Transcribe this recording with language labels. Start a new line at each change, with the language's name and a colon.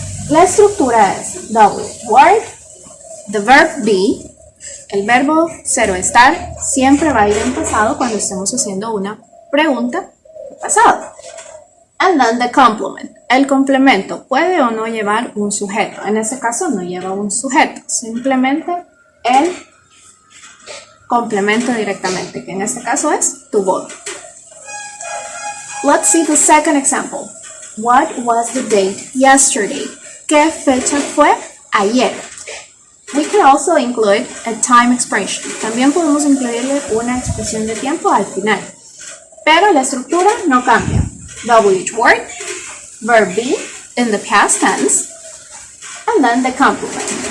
Spanish: La estructura es WH word, the verb be, el verbo ser o estar siempre va a ir en pasado cuando estemos haciendo una pregunta de pasado.
English: And then the complement.
Spanish: El complemento puede o no llevar un sujeto. En este caso no lleva un sujeto, simplemente el complemento directamente, que en este caso es tu boda.
English: Let's see the second example. What was the date yesterday?
Spanish: ¿Qué fecha fue ayer?
English: We can also include a time expression.
Spanish: También podemos incluirle una expresión de tiempo al final. Pero la estructura no cambia.
English: WH word, verb be in the past tense, and then the complement.